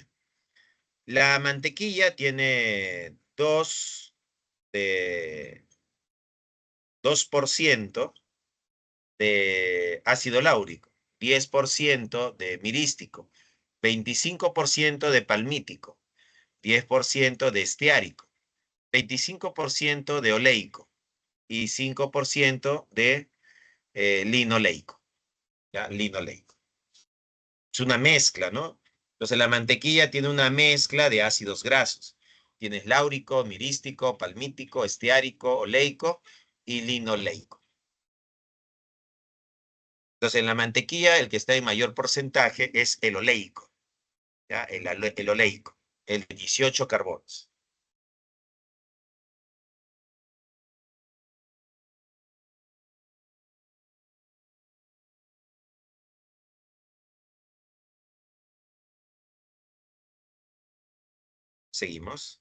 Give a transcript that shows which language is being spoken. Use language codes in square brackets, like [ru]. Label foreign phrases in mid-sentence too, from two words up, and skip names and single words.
[es] La mantequilla tiene 2% de ácido láurico, 10% de mirístico, 25% de palmítico, 10% de esteárico, 25% de oleico y 5% de linoleico. ¿Ya? Linoleico. Es una mezcla, ¿no? Entonces la mantequilla tiene una mezcla de ácidos grasos. Tienes láurico, mirístico, palmítico, esteárico, oleico y linoleico. Entonces en la mantequilla el que está en mayor porcentaje es el oleico, ¿ya? El oleico, el de 18 carbonos. Seguimos.